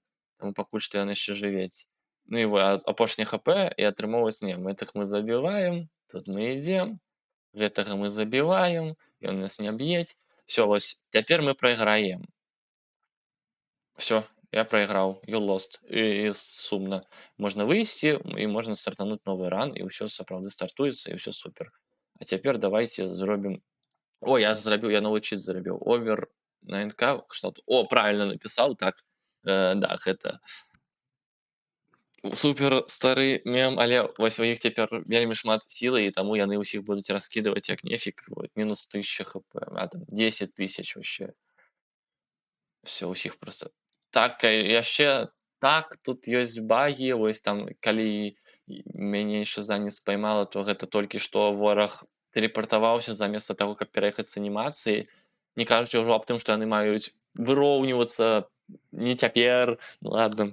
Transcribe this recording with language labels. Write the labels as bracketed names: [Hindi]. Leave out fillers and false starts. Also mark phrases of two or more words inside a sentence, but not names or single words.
[Belarusian] Таму пакуль што ён яшчэ жывець. Ну і апошні хп, і атрымоўваць гэтых мы забіваем, тут мы ідзем, гэтага мы забіваем, ён нас не б'ець. Всё, вось цяпер мы прайграем. Всё, я прайграў, [English] you lost. [Belarusian] І сумна. Можна выйсці, і можна стартануць новы ран, і ўсё сапраўды стартуецца, і ўсё супер. А цяпер давайце зробім... я новы чыт зрабіў. [English] Over 9K, [Belarusian] кшталту. Правільна напісаў, так. Да, гэта супер стары мем, але вось у іх цяпер вельмі шмат сілы, і таму яны ўсіх будуць раскідваць як нефік. -1000 хп, там 10 000 вообще. Все, усіх просто. Так, яшчэ Так, тут ёсць багі, вось там калі мяне шыза не спаймала, то гэта толькі што вораг тэлепартаваўся заместа таго, каб пераехаць з анімацыі. Не кажучы ўжо аб тым, што яны маюць выроўнівацца не цяпер, [Russian] ну ладно.